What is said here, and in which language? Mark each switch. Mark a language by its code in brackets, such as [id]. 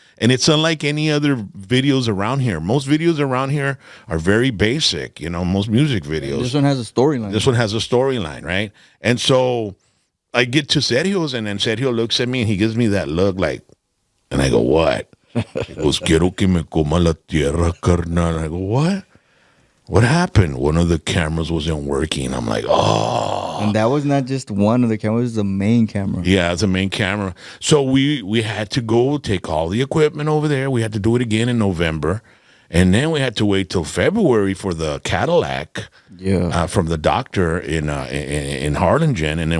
[en] And it's unlike any other videos around here. Most videos around here are very basic, most music videos. This one has a storyline. This one has a storyline, right? And so I get to Sergio's, and then Sergio looks at me, and he gives me that look like, and I go, what? He goes, [es] quiero que me coma la tierra, carnal. [en] I go, what? What happened? One of the cameras wasn't working. I'm like, oh. And that was not just one of the cameras, it was the main camera. Yeah, it's a main camera. So we had to go take all the equipment over there. We had to do it again in November. And then we had to wait till February for the Cadillac from the doctor in Harlingen.